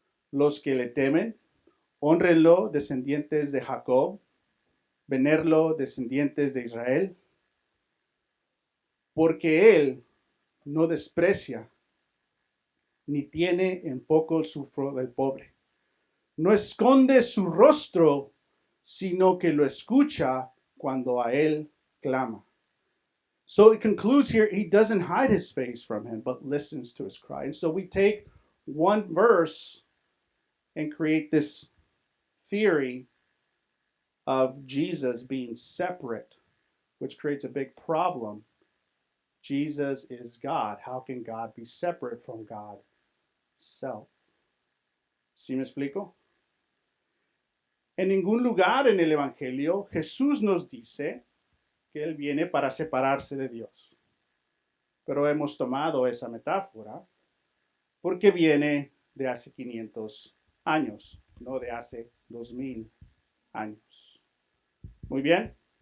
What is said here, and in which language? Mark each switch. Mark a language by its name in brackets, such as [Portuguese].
[Spanish] los que le temen, hónrenlo descendientes de Jacob, venerlo descendientes de Israel, porque él no desprecia ni tiene en poco el sufro del pobre. No esconde su rostro, sino que lo escucha cuando a él clama. [English] So it concludes here, he doesn't hide his face from him, but listens to his cry. And so we take one verse and create this theory of Jesus being separate, which creates a big problem. Jesus is God. How can God be separate from God? [Spanish] Self. ¿Sí me explico? En ningún lugar en el Evangelio Jesús nos dice que Él viene para separarse de Dios. Pero hemos tomado esa metáfora porque viene de hace 500 años, no de hace 2000 años. Muy bien.